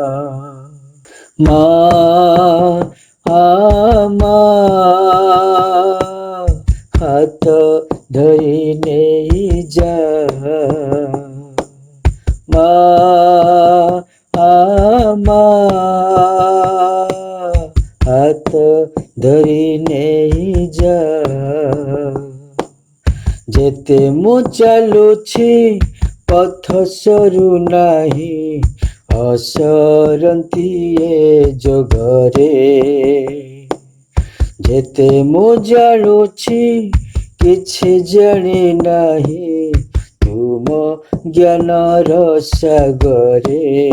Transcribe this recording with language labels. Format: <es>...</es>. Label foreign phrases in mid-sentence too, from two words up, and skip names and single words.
<hi>माँ माँ हाथ धरी नहीं जा, माँ माँ हाथ धरी नहीं जा।</hi> <or>ଯେତେ ମୁଁ ଚାଲୁଛି ପଥ ସରୁ ନାହିଁ, ଅସରନ୍ତି ଏ ଜଗରେ। ଯେତେ ମୁଁ ଜାଣୁଛି କିଛି ଜାଣି ନାହିଁ, ତୁମ ଜ୍ଞାନର ସାଗରେ।</or>